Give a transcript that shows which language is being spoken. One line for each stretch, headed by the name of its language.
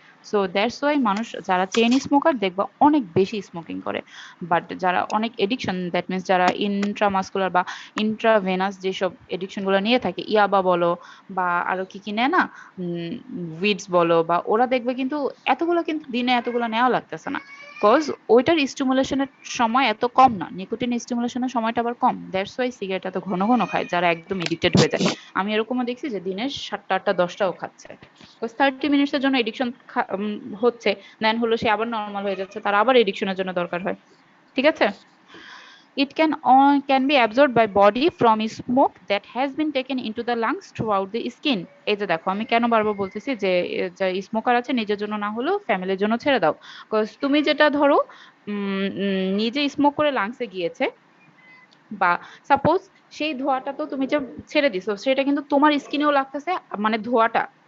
Bangla: So that's why মানুষ যারা chain smoker দেখবা অনেক বেশি স্মোকিং করে, বাট যারা অনেক এডিকশন,
English: that means
Bangla: যারা ইন্ট্রামাসকুলার বা ইন্ট্রাভেনাস যেসব এডিকশন গুলো নিয়ে থাকে, ইয়াবা বলো বা আরো কি কি নেয় না, উইডস বলো, বা ওরা দেখবে কিন্তু এতগুলো কিন্তু দিনে এতগুলো নেওয়া লাগতেছে না, কজ ওইটার স্টিমুলেশনের সময় এত কম না, নিকোটিন স্টিমুলেশনের সময়টা আবার কম।
English: that's why
Bangla: সিগারেট এত ঘন ঘন খায় যারা একদম এডিক্টেড হয়ে যায়। আমি এরকমও দেখছি যে দিনে 7টা 8টা 10টাও খাচ্ছে, 30 মিনিটসের জন্য এডিকশন হচ্ছে, দেন হলো সে আবার নর্মাল হয়ে যাচ্ছে, তার আবার এডিকশনের জন্য দরকার হয়। ঠিক আছে?
English: It can be absorbed by body from smoke that has been taken into the lungs throughout the skin.
Bangla: এই যে দেখো আমি কেন বারবার বলতেছি যে যে স্মোকার আছে নিজের জন্য না হলেও ফ্যামিলির জন্য ছেড়ে দাও, কজ তুমি যেটা ধরো নিজে স্মোক করে লাংসে গিয়েছে, বা সাপোজ সেই ধোঁয়াটা তো তুমি যে ছেড়ে দিছো সেটা কিন্তু তোমার স্কিনেও লাগতেছে, মানে ধোঁয়াটা